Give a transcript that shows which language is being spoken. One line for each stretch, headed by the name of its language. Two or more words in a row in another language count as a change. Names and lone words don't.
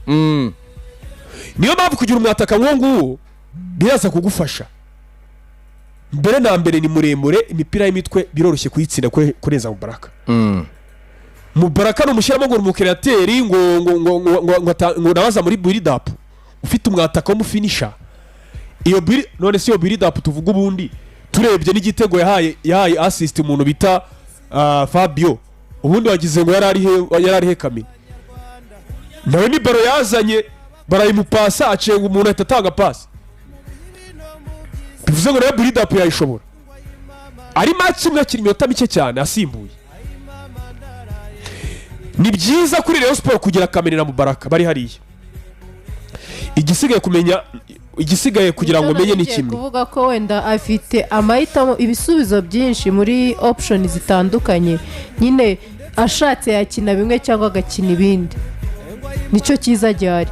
Kinyarwanda: niyo mpamvu kugira umwataka nguwo biraza kugufasha mbere na mbere ni muremure imipira y'imitwe biroroshye kuyitsinda kurenza Mubaraka Mubaraka no mushyiramo ngo umukreateri ngo nabaza muri
English: build up
Kinyarwanda: ufite umwataka wo mufinisha iyo none si yo
English: build up
Kinyarwanda: tuvuga ubundi turebye n'igitego yahaye assist umuntu bita Fabio ubundi wagize ngo yari ari he Kameni nawe ni baro yazanye barayimupasa acenga umuntu ahita atanga pasi bivuze ngo rero
English: build up
Kinyarwanda: yayishobora ari match imwe akiri iminota mike cyane asimbuye. Ni byiza kuri Rayon Sport kugira Kameni na Mubaraka bari hariya. Igisigaye kugira ngo menye ni kimwe. Kuvuga ko wenda afite amahitamo ibisubizo byinshi muri option zitandukanye, nyine ashatse yakina bimwe cyangwa agakina ibindi, nicyo cyiza gihari.